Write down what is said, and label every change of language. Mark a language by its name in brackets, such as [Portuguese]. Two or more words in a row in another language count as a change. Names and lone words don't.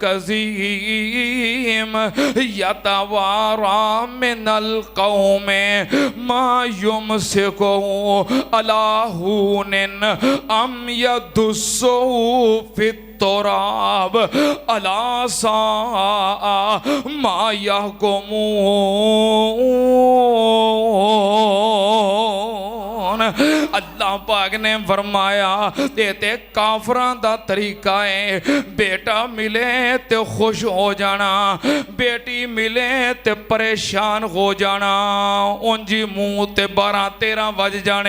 [Arabic] كظيم يتوارى من القوم ما يمسكه على هون أم يدسه في التراب ألا ساء ما يحكمون. [Punjabi] اللہ پاک نے فرمایا تے کافراں دا طریقہ ہے، بیٹا ملے تو خوش ہو جانا، بیٹی ملے تو پریشان ہو جانا، انجی منہ تے 12-13 بج جانے.